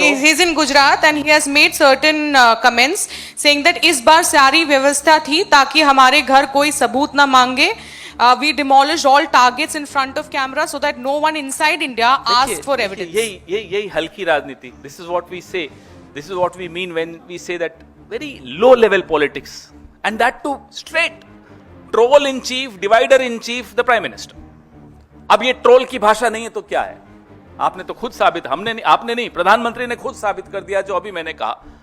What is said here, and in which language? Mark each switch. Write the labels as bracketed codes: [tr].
[en] He's in Gujarat and he has made certain comments saying that [hi] इस बार सारी व्यवस्था थी ताकि हमारे घर कोई सबूत ना मांगे. [en] We demolished all targets in front of camera so that no one inside India asked for evidence. [hi] यही हल्की राजनीति. [en] This is what we say. This is what we mean when we say that very low level politics, and that too straight. Troll in chief, divider in chief, the prime minister. [hi] अब ये troll की भाषा नहीं है तो क्या है? आपने तो खुद साबित, हमने नहीं, आपने नहीं, प्रधानमंत्री ने खुद साबित कर दिया जो अभी मैंने कहा.